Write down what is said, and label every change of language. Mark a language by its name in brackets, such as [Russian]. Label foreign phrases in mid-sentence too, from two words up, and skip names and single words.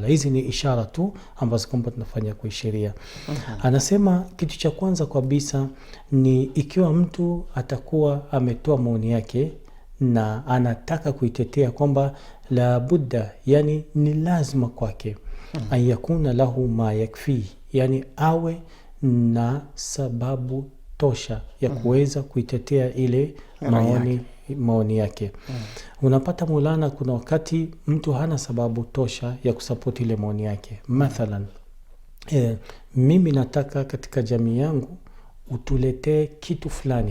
[Swahili] Hizi ni ishara tu ambazo kwamba tunafanya kwa sheria. Anasema kitu cha kwanza kabisa ni ikiwa mtu atakuwa ametoa maoni yake na anataka kuitetea kwamba [Arabic] la budda, [Swahili] yani ni lazima kwake [Arabic] an yakuna lahu ma yakfi, [Swahili] yani awe na sababu tosha ya kuweza kuitetea ile maoni yake. Unapata Maulana, kuna wakati mtu hana sababu tosha ya kusapoti ile maoni yake. Mathalan, mimi nataka katika jamii yangu utuletee kitu fulani.